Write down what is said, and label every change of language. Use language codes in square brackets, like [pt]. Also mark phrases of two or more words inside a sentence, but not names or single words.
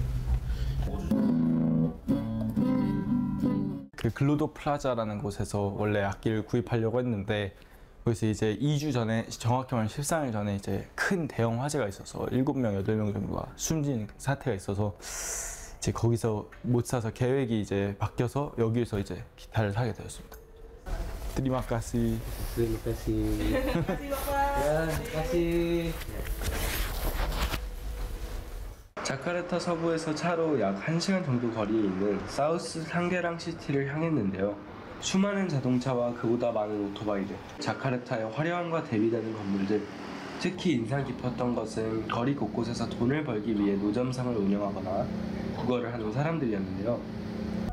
[ko] 그 글로도 플라자라는 곳에서 원래 악기를 구입하려고 했는데 거기서 이제 2주 전에, 정확히 말하면 13일 전에 이제 큰 대형 화재가 있어서 7명, 8명 정도가 숨진 사태가 있어서 이제 거기서 못 사서 계획이 이제 바뀌어서 여기서 이제 기타를 사게 되었습니다. [id] Terima kasih. Terima kasih. Ya, kasih. [ko] 자카르타 서부에서 차로 약 1시간 정도 거리에 있는 사우스 상게랑 시티를 향했는데요. 수많은 자동차와 그보다 많은 오토바이들, 자카르타의 화려함과 대비되는 건물들, 특히 인상 깊었던 것은 거리 곳곳에서 돈을 벌기 위해 노점상을 운영하거나 국어를 하는 사람들이었는데요.